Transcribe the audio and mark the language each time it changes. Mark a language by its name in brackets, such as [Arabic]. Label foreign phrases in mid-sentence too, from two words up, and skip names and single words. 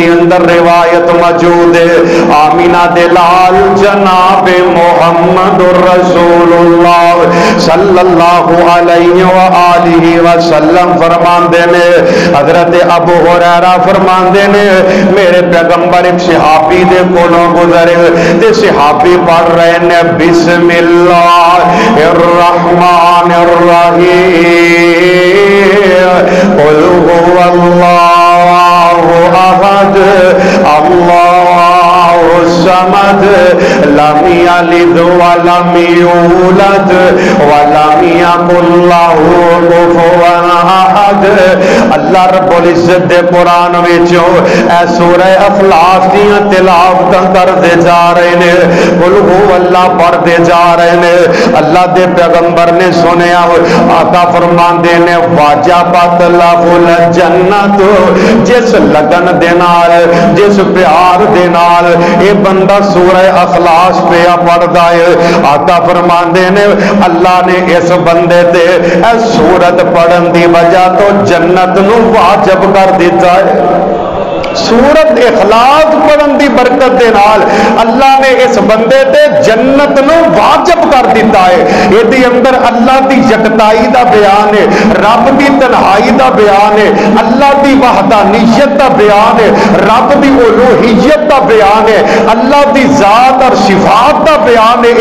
[Punjabi] اندر روایت موجود ہے، آمینہ دلال جناب محمد الرسول اللہ [Arabic] صلی اللہ علیہ وآلہ وسلم [Punjabi] فرماندے نے، حضرت ابو ہریرہ فرماندے نے میرے پیغمبر ایک صحابی دے کولوں گزرے تے صحابی پڑھ رہے نے [Arabic] بسم اللہ الرحمن الرحیم قل هو اللہ احد اللہ الصمد لم یلد ولم یولد ولم یکن له کفوا احد۔ [Punjabi] اللہ رب العزت دے قرآن وچوں اے سورہ اخلاص دیاں تلاوتاں کردے جا رہے نے، [Arabic] قل هو اللہ [Punjabi] پڑھدے جا رہے نے۔ اللہ دے پیغمبر نے سنیا، آقا فرماندے نے [Arabic] واجبت لہ الجنت، [Punjabi] جس لگن دے نال جس پیار دے نال اے بندہ سورہ اخلاص پہ پڑھدا ہے، آقا فرماندے نے اللہ نے اس بندے تے اے سورت پڑھن دی وجہ تو جنت نو واجب کر دیتا ہے۔ سورت اخلاص پڑھن دی برکت دے نال اللہ نے اس بندے تے جنت نو واجب کر دیتا ہے۔ یہ دی اندر اللہ دی یکتائی دا بیان ہے، رب دی تنہائی دا بیان ہے، اللہ دی وحدانیت دا بیان ہے، رب دی الوہیت دا بیان ہے، اللہ دی ذات اور صفات دا بیان ہے۔